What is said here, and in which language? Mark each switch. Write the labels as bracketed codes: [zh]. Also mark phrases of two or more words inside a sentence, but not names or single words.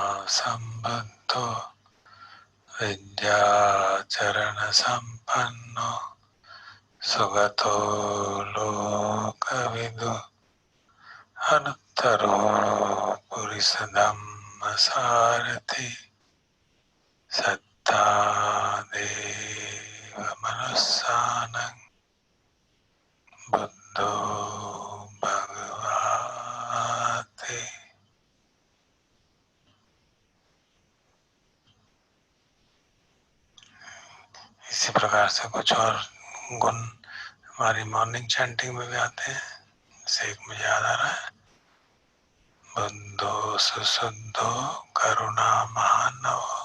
[pi] संबद्धो विद्याचरण संपन्नो सुगतो लोकविदु अनुत्तरो पुरुषधम्म सारथि सत्ता देव मनुस्सानं बुद्धो भगवाते। [hi] इसी प्रकार से कुछ और गुण हमारी मॉर्निंग चैंटिंग में भी आते हैं। जैसे एक मुझे याद आ रहा है, [pi] बुद्धो सुशुद्धो करुणा महानव।